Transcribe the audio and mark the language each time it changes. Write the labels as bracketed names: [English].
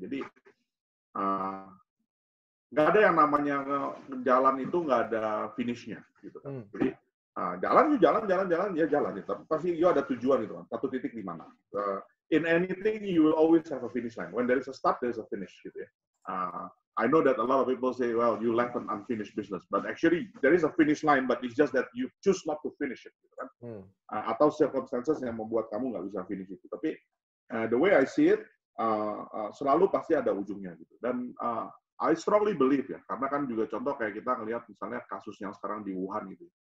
[Indonesian] Jadi nggak ada yang namanya jalan itu nggak ada finishnya gitu kan. Jadi jalan ya jalan gitu. Pasti ada tujuan gitu kan. Satu titik di mana. [English] In anything you will always have a finish line. When there is a start, there is a finish [Indonesian] gitu ya. [English] I know that a lot of people say, well, you left an unfinished business, but actually there is a finish line, but it's just that you choose not to finish it, [Indonesian] gitu kan? Atau circumstances yang membuat kamu nggak bisa finish itu. Tapi [English] the way I see it, [Indonesian] selalu pasti ada ujungnya gitu. Dan [English] I strongly believe [Indonesian] ya, karena kan juga contoh kayak kita ngelihat misalnya kasus yang sekarang di Wuhan gitu.